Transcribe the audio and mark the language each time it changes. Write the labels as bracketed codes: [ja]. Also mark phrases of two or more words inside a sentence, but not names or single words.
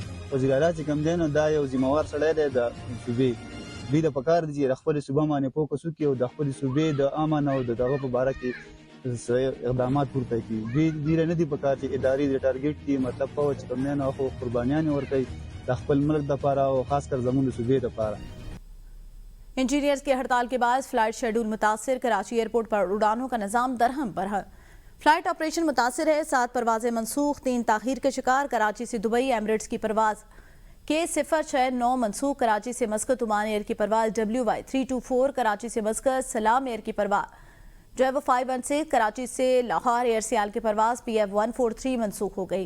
[ps] وزیر اعلی چې کوم دی نو دا یو ذمہوار سړی دی د صوبې دوی د پکار دي چې د خپلې صوبه باندې فوکس وکړي او د خپلې صوبې د امن او د دغه په باره کې اقدامات پورته کړي. دوی نه دي پکار چې ادارې د ټارګټ کړي، مطلب فوج چې کوم دی نو خو قربانیانې ورکوي د خپل ملک دپاره او خاص کر زموږ د صوبې دپاره. [ur] انجینئرز کی ہڑتال کے باعث فلائٹ شیڈول متاثر، کراچی ایئرپورٹ پر اڑانوں کا نظام درہم برہم. فلائٹ آپریشن متاثر ہے، 7 پروازیں منسوخ، 3 تاخیر کے شکار. کراچی سے دبئی ایمریٹس کی پرواز K069 منسوخ، کراچی سے مسقط عمان ایئر کی پرواز WY324، کراچی سے مسقط سلام ایئر کی پرواز ڈرائیور 516، کراچی سے لاہور ایئر سیال کی پرواز PF143 منسوخ ہو گئی.